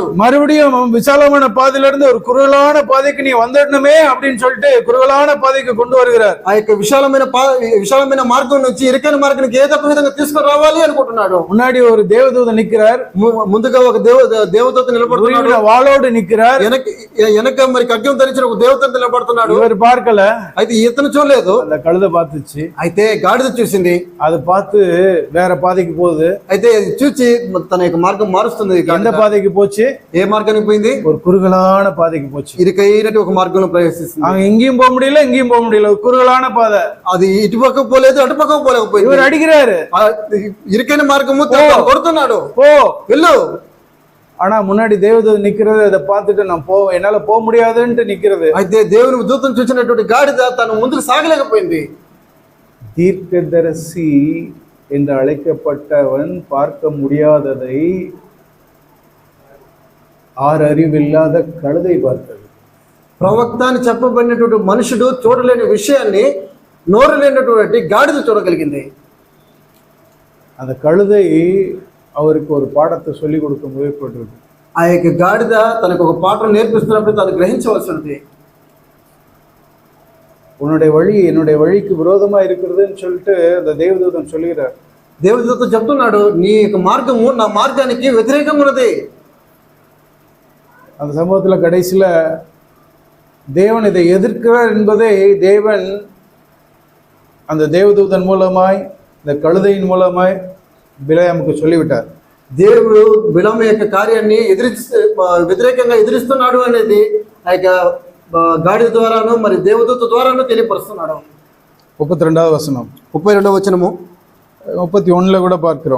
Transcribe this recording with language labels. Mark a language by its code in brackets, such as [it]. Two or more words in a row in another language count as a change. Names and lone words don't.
[ta] மறுபடியும் விசாலமான பாதையில இருந்து ஒரு குறுகலான பாதைக்கு நீ வந்துடணுமே அப்படின்னு சொல்லிட்டு குறுகலான பாதைக்கு கொண்டு வருகிறார். [te] ఆ యొక్క విశాలమైన మార్గం నుంచి ఇరుకైన మార్గానికి ఏదో ఒక విధంగా తీసుకుని రావాలి అనుకుంటున్నాడు. [ta] முன்னாடி ஒரு தேவதூதன் நிற்கிறார், [te] ముందుగా ఒక దేవదూత నిలబడుతున్నాడు, [ta] வாளோடு நிற்கிறார். [te] వెనక మరి ఖడ్గం ధరించిన ఒక దేవత నిలబడుతున్నాడు. [ta] இவர் பார்க்கல, [te] అయితే ఇతను చూడలేదు. [ta] அந்த கழுத பார்த்துச்சு, [te] అయితే గాడిద చూసింది, [ta] அது பார்த்து வேற பாதைக்கு போகுது. [te] అయితే అది చూచి తన యొక్క మార్గం మారుస్తుంది. [ta] எந்த பாதைக்கு போச்சு? [te] ఏ మార్గానికి పోయింది? [ta] ஒரு குறுகலான பாதைக்கு போச்சு. [te] ఇరుకైనటువంటి ఒక మార్గంలో ప్రవేశిస్తుంది. [ta] அங்க எங்கேயும் போக முடியல, எங்கேயும் போக முடியல, ஒரு குறுகலான பாதை. [te] అది ఇటు పక్కకు పోలేదు, అటు పక్కకు పోలేకపోయింది. [ta] இவர் அடிக்கிறாரு, [te] ఇరుకైన మార్గము కొడుతున్నాడు, [ta] போ [te] వెళ్ళు. [ta] ஆனா முன்னாடி தேவதூதன் நிக்கிறது, அதை பார்த்துட்டு நான் என்னால போக முடியாதுன்ட்டு நிக்கிறது. [te] అయితే దేవుని దూతను చూసినటువంటి గాడిద తను ముందుకు సాగలేకపోయింది. [ta] தீர்க்கதரிசி என்று அழைக்கப்பட்டவன் பார்க்க முடியாததை 6 அறிவில்லாத கழுதை பார்த்தது. [te] ప్రవక్త అని చెప్పబడినటువంటి మనుషుడు చూడలేని విషయాన్ని నోరు లేనటువంటి గాడిద చూడగలిగింది. [ta] அந்த கழுதை அவருக்கு ஒரு பாடத்தை சொல்லிக் கொடுக்க முயற்பட்டு, [te] ఆ యొక్క గాడిద తనకు ఒక పాఠం నేర్పిస్తున్నప్పుడు తను గ్రహించవలసినది. [ta] உன்னுடைய வழி என்னுடைய வழிக்கு விரோதமா இருக்கிறதுன்னு சொல்லிட்டு அந்த தேவதூதன் சொல்லுகிறார். [te] దేవదూత చెప్తున్నాడు, నీ యొక్క మార్గము నా మార్గానికి వ్యతిరేకంగా ఉన్నది. [ta] அந்த சம்பவத்துல கடைசியில தேவன் இதை எதிர்க்கிறார் என்பதை தேவன் அந்த தேவதூதன் மூலமாய், இந்த கழுதையின் மூலமாய் బిలాముకు சொல்லிவிட்டார். [te] దేవుడు బిలాము యొక్క కార్యాన్ని వ్యతిరేకంగా ఎదిరిస్తున్నాడు అనేది ఆ యొక్క గాడిద ద్వారాను మరి దేవదూత ద్వారాను తెలియపరుస్తున్నాడు. 32వ వచనం, 32వ వచనము, [ta] 31ல கூட பார்க்கிறோம்.